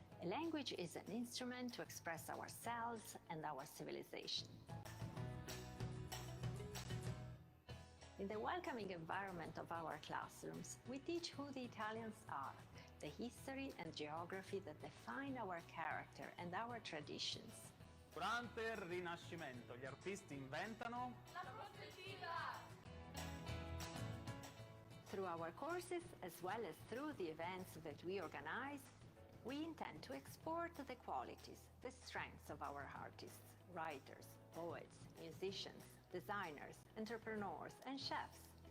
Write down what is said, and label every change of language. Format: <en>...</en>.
<en>A language is an instrument to express ourselves and our civilization. In the welcoming environment of our classrooms, we teach who the Italians are, the history and geography that define our character and our traditions.</en> <it>Durante il Rinascimento gli artisti inventano la prospettiva!</it> <en>Through our courses, as well as through the events that we organize, we intend to export the qualities, the strengths of our artists, writers, poets, musicians, designers, entrepreneurs, and chefs.</en>